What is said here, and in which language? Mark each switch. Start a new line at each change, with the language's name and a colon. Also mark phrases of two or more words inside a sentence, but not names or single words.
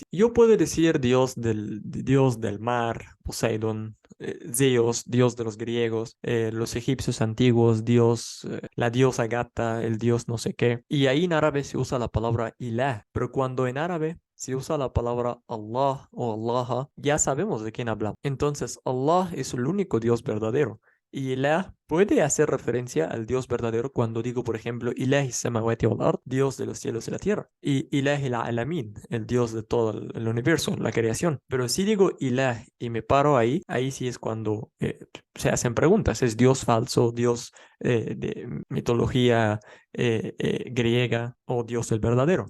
Spanish: Yo puedo decir Dios del mar, Poseidón, Zeus, Dios de los griegos, los egipcios antiguos, Dios, la diosa gata, el dios no sé qué. Y ahí en árabe se usa la palabra Ilah, pero cuando en árabe se usa la palabra Allah o Allah, ya sabemos de quién hablamos. Entonces, Allah es el único Dios verdadero. Y Ilah puede hacer referencia al Dios verdadero cuando digo, por ejemplo,
Arabic: إله السماوات والأرض,
Spanish: Dios de los cielos y la tierra.
Arabic: Y إله العالمين,
Spanish: el Dios de todo el universo, la creación. Pero si digo Ilah y me paro ahí sí es cuando se hacen preguntas. ¿Es Dios falso, Dios de mitología griega o Dios el verdadero?